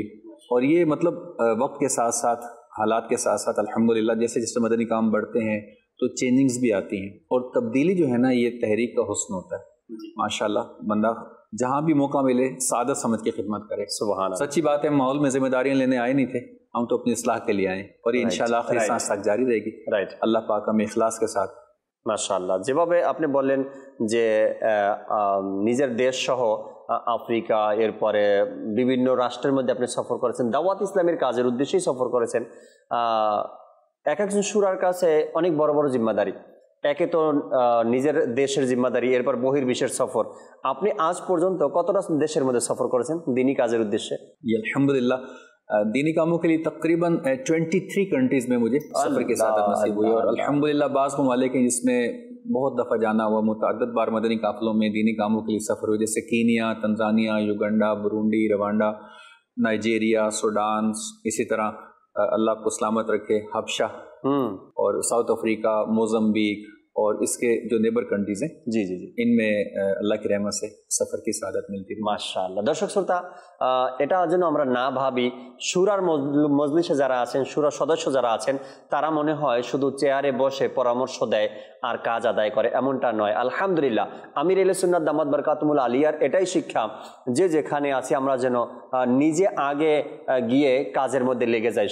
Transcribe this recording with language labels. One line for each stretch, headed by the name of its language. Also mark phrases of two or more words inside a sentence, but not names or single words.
Urdu: اور یہ مطلب وقت کے ساتھ ساتھ، حالات کے ساتھ ساتھ الحمدللہ جیسے جیسے مدنی کام بڑھتے ہیں تو چینجنگز بھی آتی ہیں، اور تبدیلی جو ہے نا یہ تحریک کا حسن ہوتا ہے ماشاءاللہ. بندہ جہاں بھی موقع ملے سعادت سمجھ کے خدمت کرے.
Arabic: سبحان الله,
Urdu: سچی بات ہے، ماحول میں ذمہ داریاں لینے آئے نہیں تھے، ہم تو اپنی اصلاح کے لیے آئے، اور یہ ان شاءاللہ آخری سانس تک جاری رہے گی. اللہ پاک ہمیں اخلاص کے ساتھ.
Bangla: মাশাআল্লাহ, যেভাবে আপনি বললেন যে নিজের দেশ সহ আফ্রিকা, এরপরে বিভিন্ন রাষ্ট্রের মধ্যে আপনি সফর করেছেন, দাওয়াত ইসলামের কাজের উদ্দেশ্যেই সফর করেছেন। এক একজন শুরার কাছে অনেক বড় বড় জিম্মাদারি, একে তো নিজের দেশের জিম্মাদারি, এরপর বহির্বিশ্বের সফর। আপনি আজ পর্যন্ত কতটা দেশের মধ্যে সফর করেছেন দিনী কাজের উদ্দেশ্যে?
Urdu: আলহামদুলিল্লাহ دینی کاموں کے لیے تقریباً 23 کنٹریز میں مجھے سفر کی سعادت نصیب ہوئی، اور الحمدللہ بعض ممالک ہیں جس میں بہت دفعہ جانا ہوا، متعدد بار مدنی قافلوں میں دینی کاموں کے لیے سفر ہوئے، جیسے کینیا، تنزانیہ، یوگنڈا، برونڈی، روانڈا، نائجیریا، سوڈان، اسی طرح اللہ کو سلامت رکھے حبشہ اور ساؤتھ افریقہ، موزمبیق اور اس کے جو
English: neighbour countries
Urdu: ہیں جی ان میں اللہ کی رحمت سے سفر کی سعادت ملتی ہے
Bangla: মাশাআল্লাহ। দর্শক শ্রোতা, এটা যেন আমরা না ভাবি শুরার মজলিসে যারা আছেন, শুরার সদস্য যারা আছেন, তারা মনে হয় শুধু চেয়ারে বসে পরামর্শ দেয় আর কাজ আদায় করে, এমনটা নয়। আলহামদুলিল্লাহ, আমির আহলে সুন্নাত দামাত বারকাতুহুল আলিয়ার এটাই শিক্ষা যে যেখানে আছি আমরা যেন নিজে আগে গিয়ে কাজের মধ্যে লেগে যাই।